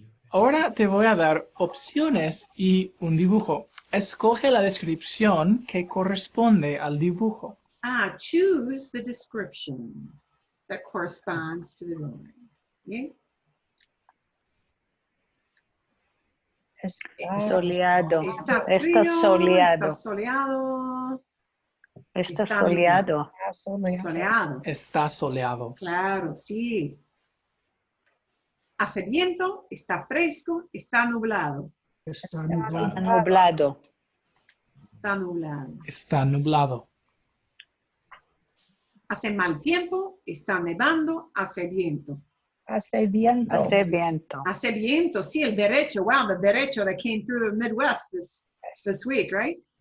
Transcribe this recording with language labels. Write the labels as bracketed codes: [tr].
[es] Ahora te voy a dar opciones y un dibujo. Escoge la descripción que corresponde al dibujo. [en] Choose the description that corresponds to the drawing. [es] Bien. Está Soleado. Está Está frío, soleado. está soleado, Está Está soleado. soleado. soleado. Está soleado. Claro, sí. Hace viento, está fresco, está nublado. Está Está nublado. nublado. Está nublado. Está nublado. Hace mal tiempo, está nevando, hace viento. Hace viento. Hace viento. Hace viento, sí, el derecho. [en] Wow, the derecho that came through the Midwest this week, right?